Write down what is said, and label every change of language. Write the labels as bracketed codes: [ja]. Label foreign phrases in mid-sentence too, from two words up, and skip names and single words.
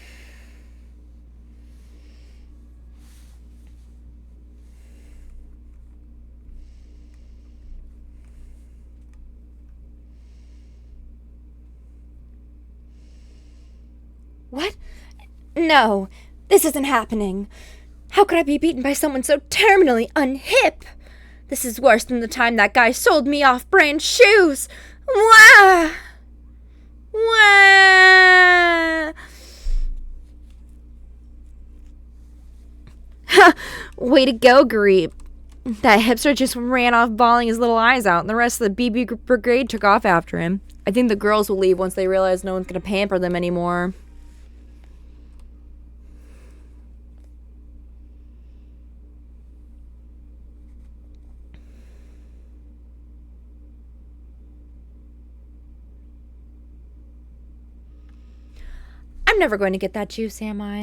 [en] What? No, this isn't happening. How could I be beaten by someone so terminally unhip? This is worse than the time that guy sold me off-brand shoes. Wah! Wah! Ha! Way to go, Greep. That hipster just ran off bawling his little eyes out, and the rest of the BB brigade took off after him. I think the girls will leave once they realize no one's going to pamper them anymore. I'm never going to get that juice, am I?